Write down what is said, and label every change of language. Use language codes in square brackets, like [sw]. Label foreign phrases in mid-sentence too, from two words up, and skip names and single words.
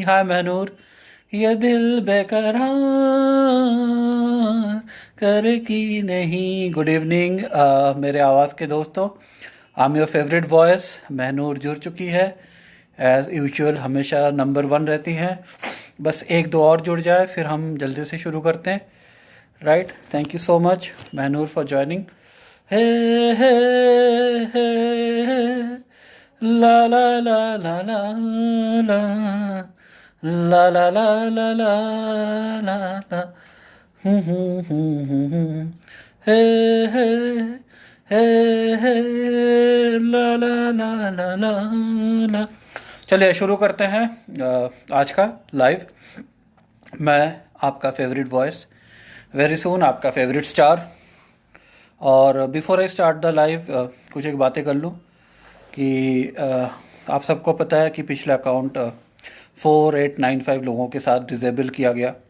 [hi] हाय मैनूर, ये दिल बेकरार करे कि नहीं। [en] good evening [hi] मेरे आवाज़ के दोस्तों। [en] I am your favourite voice. [hi] महनूर जुड़ चुकी है [en] as usual, [hi] हमेशा नंबर 1 रहती हैं। बस एक दो और जुड़ जाए फिर हम जल्दी से शुरू करते हैं। [en] Right, thank you so much Mahnoor for joining. हे हे हे ला ला ला ला ला ला ला ला ला ला ला ला ला हे हे हे हे ला ला ला ला ला ला। [hi] चलिए शुरू करते हैं आज का लाइव। मैं आपका [en] favourite voice, very soon [hi] आपका [en] favourite star. [hi] और [en] before I start the live [hi] कुछ एक बातें कर लूँ कि आप सबको पता है कि पिछला अकाउंट 4895 लोगों के साथ डिसेबल किया गया।